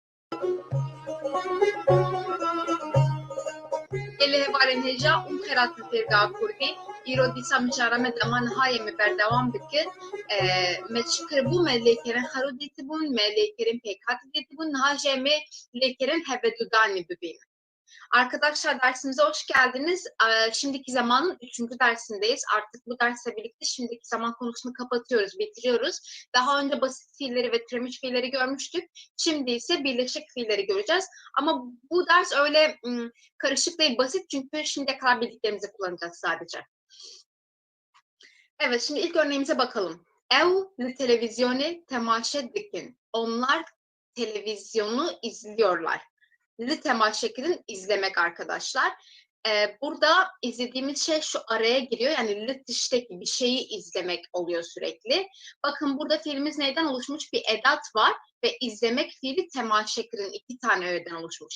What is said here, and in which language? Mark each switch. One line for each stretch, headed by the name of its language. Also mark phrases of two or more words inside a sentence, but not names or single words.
Kurdish: Ele hevalên hêja û xêratên Fêrgeha Kurdî îro dîsa mijara me demanihayê me berdewam dikir. Me çi kiribû me lêkerên xerû dîtibûn, me lêkerên pêkhatî dîtibûn, niha jî em ê lêkerên hevedudanî bibînin.
Turkish: Arkadaşlar dersimize hoş geldiniz. Şimdiki zamanın 3. dersindeyiz. Artık bu dersle birlikte şimdiki zaman konusunu kapatıyoruz, bitiriyoruz. Daha önce basit fiilleri ve türemiş fiilleri görmüştük. Şimdi ise birleşik fiilleri göreceğiz. Ama bu ders öyle karışık değil, basit çünkü şimdiye kadar bildiklerimizi kullanacağız sadece. Evet, şimdi ilk örneğimize bakalım.
Kurdish: Ev li televizyonu temaşe dikin.
Turkish: Onlar televizyonu izliyorlar.
Kurdish: Li temaşekirin
Turkish: izlemek arkadaşlar. Burada izlediğimiz şey şu araya giriyor. Yani li dıştaki bir şeyi izlemek oluyor sürekli. Bakın burada fiilimiz neyden oluşmuş? Bir edat var ve izlemek fiili temaşekirin 2 tane öğeden oluşmuş.